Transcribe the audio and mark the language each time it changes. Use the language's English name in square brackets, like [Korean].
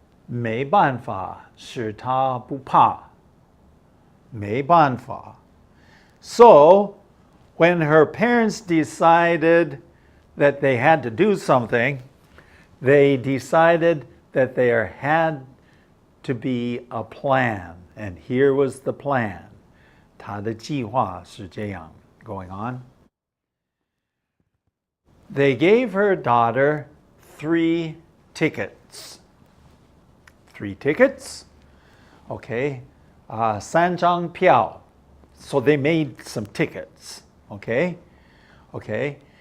[Chinese] 没办法使她不怕。没办法. [English] So, when her parents decided that they had to do something, they decided that there had to be a plan. And here was the plan. [Chinese] 她的计划是这样 [English] going on. They gave her daughter 3 tickets. 3 tickets? Okay. [Chinese] 3张票. [English] So they made some tickets. Okay? Okay.